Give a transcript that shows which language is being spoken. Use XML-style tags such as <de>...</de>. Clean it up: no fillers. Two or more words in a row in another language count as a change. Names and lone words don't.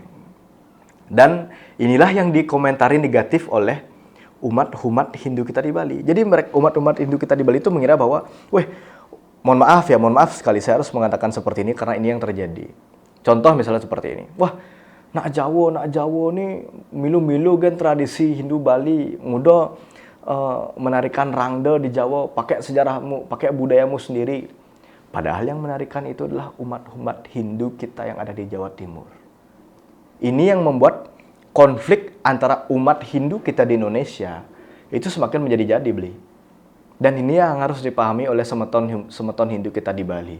<id>Dan inilah yang dikomentari negatif oleh umat Hindu kita di Bali. Jadi umat Hindu kita di Bali itu mengira bahwa, mohon maaf sekali saya harus mengatakan seperti ini karena ini yang terjadi. Contoh misalnya seperti ini.</id> <ban>Nak Jawa nih milu-milu</ban> <id>kan tradisi Hindu Bali, mudah menarikan Rangde di Jawa, pakai sejarahmu, pakai budayamu sendiri. Padahal yang menarikan itu adalah umat Hindu kita yang ada di Jawa Timur. Ini yang membuat konflik antara umat Hindu kita di Indonesia itu semakin menjadi-jadi, Beli. Dan ini yang harus dipahami oleh semeton Hindu kita di Bali.</id>